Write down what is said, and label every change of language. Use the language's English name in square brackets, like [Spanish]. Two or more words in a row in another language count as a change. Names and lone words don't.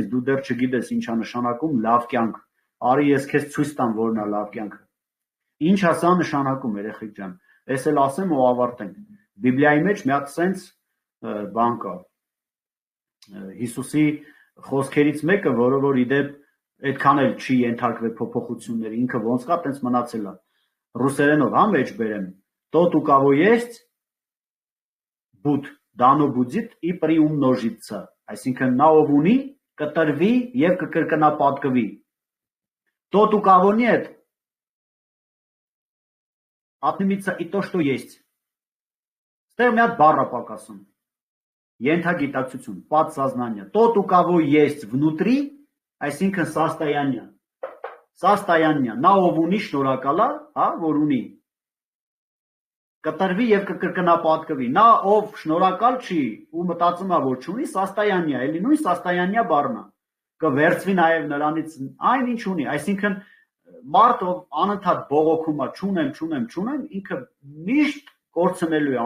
[Armenian] դու դեռ չգիտես ինչա նշանակում լավ կյանք, արի ես քեզ ցույց տամ որն է լավ կյանքը։ Ինչ է սա նշանակում, երեխեք ջան, ես էլ ասեմ ու ավարտենք։ Բիբլիայի մեջ մի հատ սենց բան կա։ Հիսուսի խոսքերից մեկը, որը որ իդեպ այդքան էլ չի ենթարկվել փոփոխությունների, ինքը ոնց կա, տենց մնացել է։ Ռուսերենով մեջ բերեմ, [Russian] тот, у кого есть, դանո будет и приумножится, [Armenian] այսինքն նա ով ունի, կտրվի եւ կկրկնապատկվի։ [Russian] Тот, у кого нет, отнимется и то, что есть. [Armenian] Դեռ մի հատ բառ է պակասում։ Ենթագիտակցություն, [Russian] подсознание. Тот, у кого есть внутри, այսինքն состояние. Состояние. [Armenian] Նա ով ունի շնորհակալ է, հա, որ ունի։ Կտրվի եւ կկրկնապատկվի։ Նա ով շնորհակալ չի ու մտածում է, որ չունի, состояние, էլի նույն состояние բառն է։ Կվերցվի նաեւ նրանից այն ինչ ունի, այսինքն մարդ ով անընդհատ բողոքում է, չունեմ, ինքը միշտ կորցնելու է